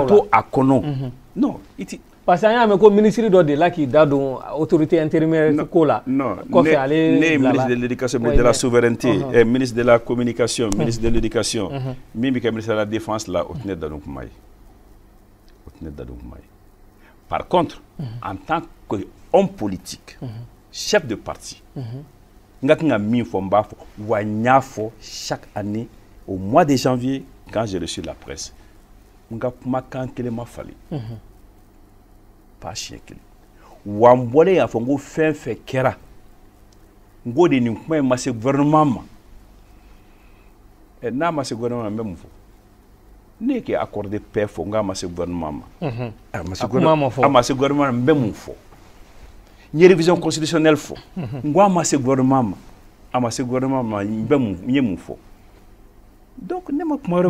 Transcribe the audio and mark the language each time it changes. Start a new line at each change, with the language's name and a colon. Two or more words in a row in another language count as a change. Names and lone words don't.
Bambara: k'an to a kɔnɔ non i ti parce que an y'a mɛn ko ministre dɔ de la k'i da don
French: autorité intérimaire
Bambara: ko la kɔfɛ ale ne ye
French: ministre de l'éducation de la souveraineté ministre de la communication ministre de l'éducation
Bambara: min bɛ kɛ
French: ministre de la défense
Bambara: la o tɛ ne da don kuma ye o tɛ ne da don kuma ye
French: par contre en tant que homme politique chef de parti
Bambara: n ka kan ka min fɔ n b'a fɔ wa n y'a fɔ
French: chaque année au mois de janvier quand j'ai reçu la presse
Bambara: n ka kumakan kelen ma falen pas siɲɛ kelen wa n bɔlen y'a fɔ n ko fɛn fɛn kɛra n ko de nin kuma in ma se gouvernement ma n'a ma se gouvernement ma mun fɔ ne ke
French: accord de paix
Bambara: fɔ n'a ma se gouvernement ma a ma se gouvernement ma mun fɔ n ye
French: révision constitutionnelle
Bambara: fɔ n'a ma se gouvernement ma a ma se gouvernement ma n ye mun fɔ donc ne ma kuma wɛrɛ fɔ